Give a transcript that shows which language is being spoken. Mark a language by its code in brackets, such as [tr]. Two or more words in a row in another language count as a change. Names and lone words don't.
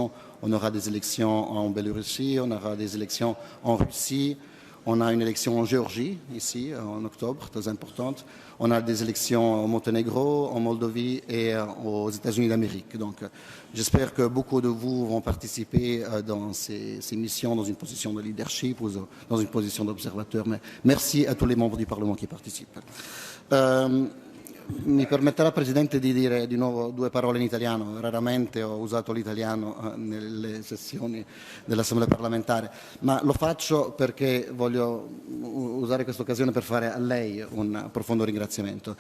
[fr] On aura des élections en Biélorussie, on aura des élections en Russie, On a une élection en Géorgie, ici, en octobre, très importante. On a des élections au Monténégro, en Moldavie et aux États-Unis d'Amérique. Donc, j'espère que beaucoup de vous vont participer dans ces missions, dans une position de leadership ou dans une position d'observateur. Mais merci à tous les membres du Parlement qui participent. [it] Mi permetterà, Presidente, di dire di nuovo 2 parole in italiano. Raramente ho usato l'italiano nelle sessioni dell'Assemblea parlamentare, ma lo faccio perché voglio usare questa occasione per fare a lei un profondo ringraziamento.